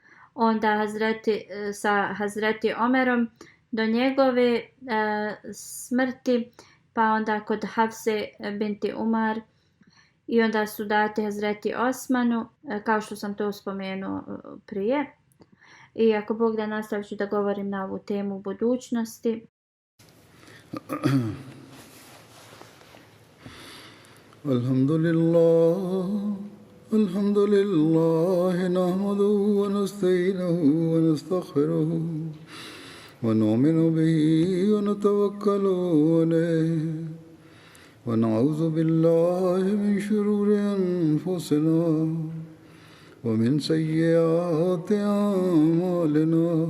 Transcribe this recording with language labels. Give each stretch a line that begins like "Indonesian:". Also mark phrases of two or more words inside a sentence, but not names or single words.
Bosnian: Onda sa Hazreti Omerom do njegove smrti, pa onda kod Hafse binti Umar i onda su dati Hazreti Osmanu, kao što sam to spomenuo prije. I ako Bog da, nastavit ću da govorim na ovu temu u budućnosti.
Arabic: الحمد لله نحمده ونستعينه ونستغفره ونؤمن به ونتوكل عليه ونعوذ بالله من شرور أنفسنا ومن سيئات أعمالنا.